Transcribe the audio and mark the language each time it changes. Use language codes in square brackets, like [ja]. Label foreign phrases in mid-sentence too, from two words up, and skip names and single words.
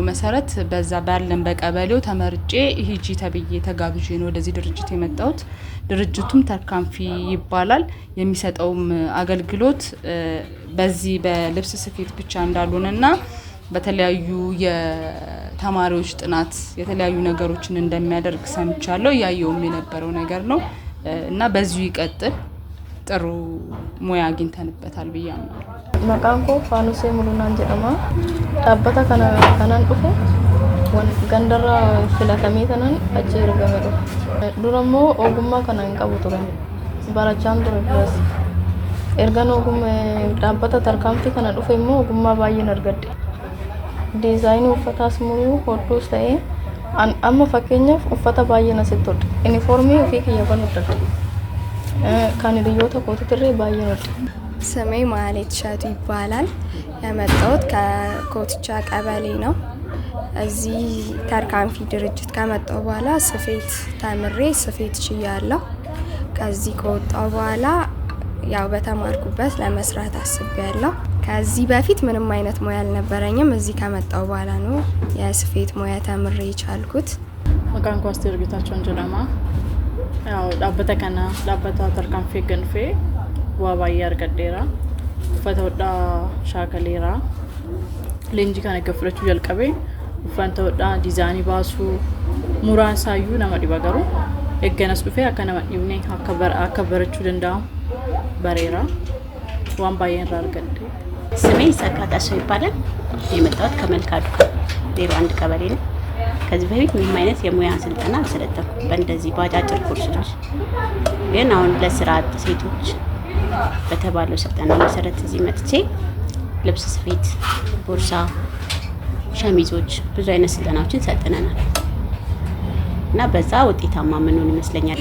[am] መሰረት በዛ ባለን በቀበሌው ተመርጬ ሂጂ ተብዬ ተጋብዤ ነው ወደዚህ ድርጅት የመጣሁት። ድርጅቱም ተርካንፊ ይባላል። የሚሰጠውም አገልግሎት በዚህ በልብስ ስፌት ብቻ እንዳልሆነና በተለያዩ የተማሪዎች ጥናት የተለያዩ ነገሮችን እንደሚያደርግ ሰምቻለሁ። ያየውም የነበረው ነገር ነው እና በዚሁ ይቀጥል። ጥሩ ሙያ አግኝተንበታል ብዬ አምናለሁ። [om] Maqaan koo Faanusee Mulunaan jedhama. Dhaabbata kanaan dhufe gandarra filatamee tanan achi ergame dhufe. Dura immoo ogummaa kana hin qabu ture. Barachaan ture biras. Ergan dhaabbata tarkaanfii kana dhufe immoo ogummaa baay'een argadhe. Diizaayinii uffataas muruu hodhuus ta'ee amma fakkeenyaaf uffata baay'een asitti hodhe. Inifoormii ofii kiyya banudhadhe. Kan hiriyoota kootitirree baay'een hodhe. [am] ስሜ ማህሌት ሸቱ ይባላል። የመጣሁት ከኮትቻ ቀበሌ ነው። እዚህ ተርካንፊ ድርጅት ከመጣሁ በኋላ ስፌት ተምሬ ስፌት ችያለሁ። ከዚህ ከወጣሁ በኋላ ያው በተማርኩበት ለመስራት አስቤያለሁ። ከዚህ በፊት ምንም አይነት ሙያ አልነበረኝም። እዚህ ከመጣሁ በኋላ ነው የስፌት ሙያ ተምሬ የቻልኩት። [om] Maqaan koo Asteer Geetaachoo jedhama. Dhaabbata tarkaanfii ganfee waa baay'ee argadheera. Uffata hodhaa shaakaleera. Leenjii kana egaa fudhachuu jalqabee uffata hodhaa diizaayinii baasuu muraan isaayyuu nama dhiba garuu eegganas dhufee akka nama dhibne akka barachuu danda'amu bareera. waan baay'een irraa argadde. [am] ስሜ ሰካታሰው ይባላል። የመጣሁት ከመልካዱ ዜሮ አንድ ቀበሌ ነው። ከዚህ በፊት ምንም አይነት የሙያ ስልጠና አልሰለጠንኩም በእንደዚህ ባጫጭር ኮርሶች። ግን አሁን ለስራ አጥ ሴቶች በተባለው ስልጠና መሰረት እዚህ መጥቼ ልብስ ስፌት፣ ቦርሳ፣ ሸሚዞች ብዙ አይነት ስልጠናዎችን ሰጥተናል እና በዛ ውጤታማ ምንሆን ይመስለኛል።